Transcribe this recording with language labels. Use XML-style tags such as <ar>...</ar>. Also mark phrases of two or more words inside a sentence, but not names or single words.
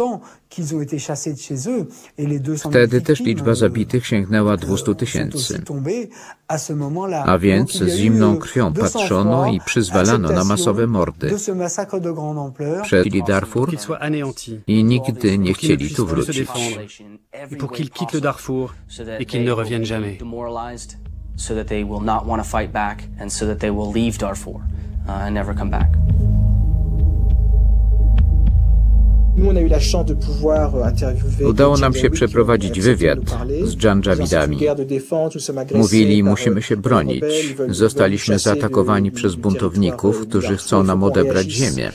<pl>Wtedy też liczba zabitych sięgnęła 200 tysięcy. A więc z zimną krwią patrzono i przyzwalano na masowe mordy. Przeszli Darfur i nigdy nie chcieli tu wrócić.</pl> <fr>Pour qu'ils quittent le Darfour et qu'ils ne reviennent jamais.</fr> <en>So that they will not want to fight back and so that they will leave Darfur and never come back.</en> <pl>Udało nam się przeprowadzić wywiad z Dżandżawidami. Mówili, musimy się bronić. Zostaliśmy zaatakowani przez buntowników, którzy chcą nam odebrać ziemię.</pl>